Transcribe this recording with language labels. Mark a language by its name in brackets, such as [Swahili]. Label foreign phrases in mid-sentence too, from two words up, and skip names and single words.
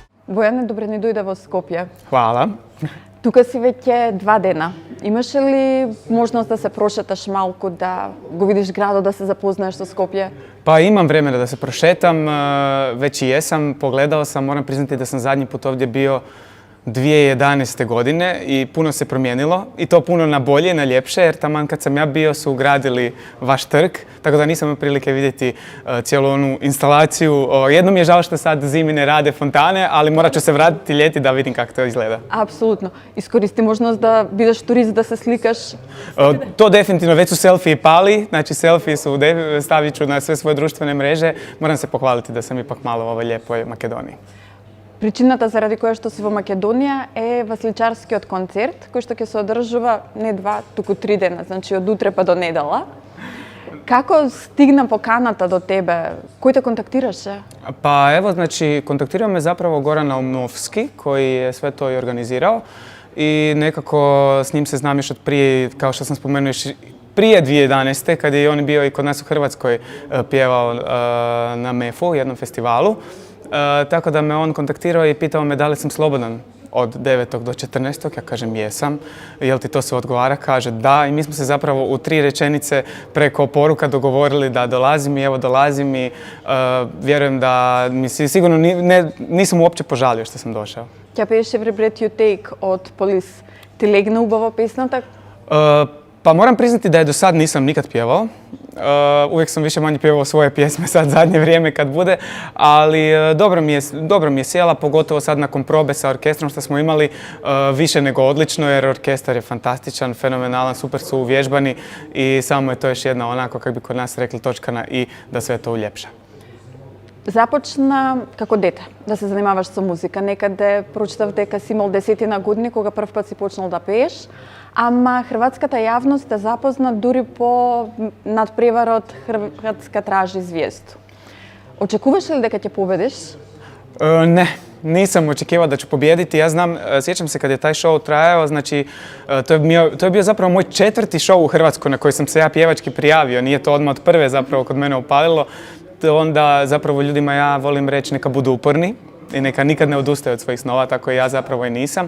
[Macedonian] Бојане, добре ни дојде во Скопје. [Croatian] Hvala. [Macedonian] Тука си веќе 2 дена. Имаш ли можност да се прошеташ малку, да го видиш градот, да се запознаеш со Скопје? [Croatian] Pa imam vremena da se prošetam, već i jesam, pogledao sam, moram priznati da sam zadnji put ovdje bio 2011. godine i puno se promijenilo i to puno na bolje i na ljepše, jer taman kad sam ja bio su ugradili vaš trg, tako da nisam imao prilike vidjeti cijelu onu instalaciju. Jedno mi je žao što sad zimi ne rade fontane, ali morat ću se vratiti ljeti da vidim kako to izgleda. [Macedonian] Апсолутно. Искористи можност да бидеш турист, да се сликаш. [Croatian] To definitivno, već su selfiji pali, znači selfiji su, stavit ću na sve svoje društvene mreže. Moram se pohvaliti da sam ipak malo u ovoj lijepoj Makedoniji. [Macedonian] Причината заради која што си во Македонија е Васличарскиот концерт, кој што ќе се одржува не 2, туку 3 дена, значи од утре па до недела. Како стигна поканата до тебе? Кој те контактираше? [Croatian] Pa evo, znači, kontaktirao me zapravo Goran Naumovski, koji je sve to i organizirao i nekako s njim se znam još od prije, kao što sam spomenuo, još prije 2011. kad je on bio i kod nas u Hrvatskoj pjevao na MEF-u, jednom festivalu. Tako da me on kontaktirao i pitao me da li sam slobodan od 9. do 14. Ja kažem jesam. Jel ti to se odgovara? Kaže da. I mi smo se zapravo u 3 rečenice preko poruka dogovorili da dolazim i evo dolazim i vjerujem da mi sigurno nisam uopće požalio što sam došao. [Macedonian] Ќе пееше Every Breath You Take од Police. Ти легна убаво песната? [Croatian] Pa moram priznati da je do sad nisam nikad pjevao. Uvijek sam više manje pjevao svoje pjesme sad zadnje vrijeme kad bude, ali dobro mi je sjela, pogotovo sad nakon probe sa orkestrom što smo imali, više nego odlično jer orkestar je fantastičan, fenomenalan, super su uvježbani i samo je to još jedna onako, kako bi kod nas rekli, točka na i da sve to uljepša. [Macedonian] Започна како дете да се занимаваш со музика. Некаде прочитав дека си имал 10 години кога прв пат си почнал да пееш, ама хрватската јавност те запозна дури по надпреварот Хрватска тражи звезду. Очекуваш ли дека ќе победиш? [Croatian] Ne, nisam očekivao da ću pobijediti. Ja znam, sjećam se kad je taj show trajao, znači to je bio zapravo moj 4. show u Hrvatskoj na koji sam se ja pjevački prijavio. Nije to odmah od prve zapravo kod mene upalilo. Onda zapravo ljudima ja volim reći neka budu uporni i neka nikad ne odustaju od svojih snova, tako i ja zapravo i nisam.